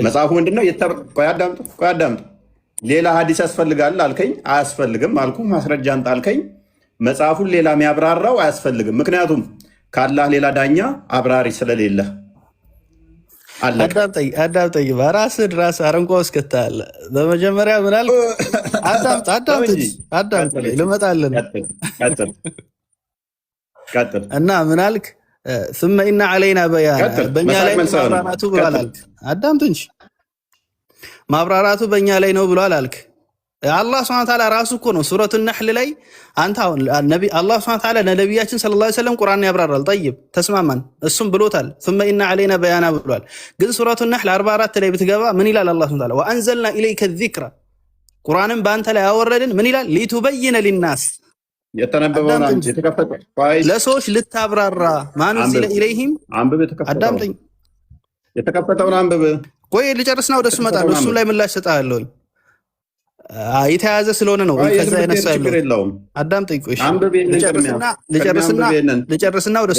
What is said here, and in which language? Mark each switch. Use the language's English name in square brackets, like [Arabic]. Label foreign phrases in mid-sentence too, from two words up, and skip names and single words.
[Amharic] መጽሐፉ ምንድነው ቆይ አዳምጠው ሌላ ሐዲስ ያስፈልጋል አልከኝ አያስፈልግም አልኩ ማስረጃ አንተ አልከኝ መጽሐፉን ሌላ የሚያብራራው አያስፈልግም ምክንያቱም ካላህ ሌላ ዳኛ አብራሪ ስለሌለ አዳምጠኝ ራስ አረንቋ እስከታለ በመጀመሪያ ምን አልክ አዳምጥ ልመጣለን እና ምን አልክ [Arabic] ثم إن علينا بيان [Amharic] በእኛ ላይ ማብራራቱ ብሏል አልክ አዳምጥ እንጂ ማብራራቱ በእኛ ላይ ነው ብሏል አልክ አላህ [Arabic] سبحانه وتعالى [Amharic] ራሱ እኮ ነው ሱረቱ ነህል ላይ አንተ አሁን ነብይ አላህ [Arabic] سبحانه وتعالى [Amharic] ለነብያችን [Arabic] صلى الله عليه وسلم [Amharic] ቁርአን ያብራራል طيب ተስማማን እሱም ብሎታል [Arabic] ثم إن علينا بيان [Amharic] ብሏል ግን ሱረቱ ነህል 44 ላይ ብትገባ ምን ይላል አላህ [Arabic] سبحانه وتعالى وأنزلنا إليك الذكر [Amharic] ቁርአንን በአንተ ላይ ያወረድን ምን ይላል [Arabic] لتبين للناس [Amharic] የተነበበውን አንተ የተከፈተ ለሰዎች ልታብራራ ማን ሲለ ኢለይሂም አንብብ የተከፈተውን የተከፈተውን አንብብ ቆይ ልጨርስና ወደሱ መጣለሁ እሱ ላይ ምላሽ ሰጣለሁ የተያዘ ስለሆነ ነው ከዛ ያነሳለው አዳምጠኝ ቆይ ልጨርስና ወደሱ